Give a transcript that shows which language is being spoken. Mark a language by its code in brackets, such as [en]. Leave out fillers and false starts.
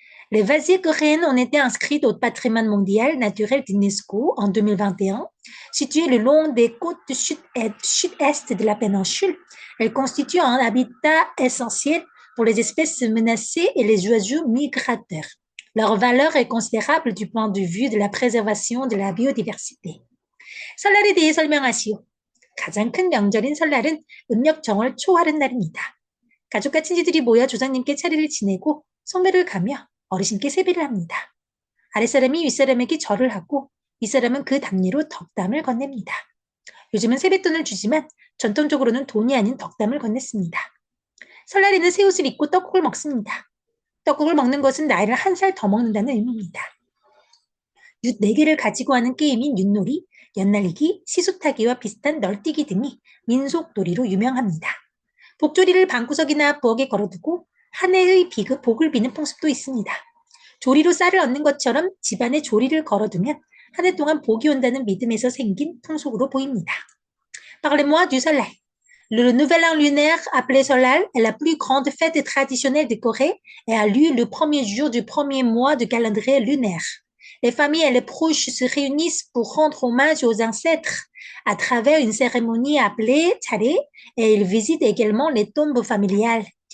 [fr] Les vasies coréennes ont été inscrites au patrimoine mondial naturel d'UNESCO en 2021. Situées le long des côtes sud-est de la péninsule, elles constituent un habitat essentiel pour les espèces menacées et les oiseaux migrateurs. Leur valeur est considérable du point de vue de la préservation de la biodiversité. [ko] 설날에 대해 설명하시오. 가장 큰 명절인 설날은 음력 정월 초하른 날입니다. 가족과 친지들이 모여 조상님께 차례를 지내고 성묘를 가며 어르신께 세배를 합니다. 아랫사람이 윗사람에게 절을 하고 윗사람은 그 답례로 덕담을 건넵니다. 요즘은 세뱃돈을 주지만 전통적으로는 돈이 아닌 덕담을 건넸습니다. 설날에는 새옷을 입고 떡국을 먹습니다. 떡국을 먹는 것은 나이를 한 살 더 먹는다는 의미입니다. 윷 4개를 가지고 하는 게임인 윷놀이, 연날리기, 시소타기와 비슷한 널뛰기 등이 민속놀이로 유명합니다. 복조리를 방구석이나 부엌에 걸어두고 한 해의 복을 비는 풍습도 있습니다. 조리로 쌀을 얻는 것처럼 집안에 조리를 걸어두면 한 해 동안 복이 온다는 믿음에서 생긴 풍속으로 보입니다. [fr] Parlez-moi du soleil. Le nouvel an lunaire appelé Solal est la plus grande fête traditionnelle de Corée et a lieu le premier jour du premier mois du calendrier lunaire. Les familles et les proches se réunissent pour rendre hommage aux ancêtres à travers une cérémonie appelée Chare et ils visitent également les tombes familiales.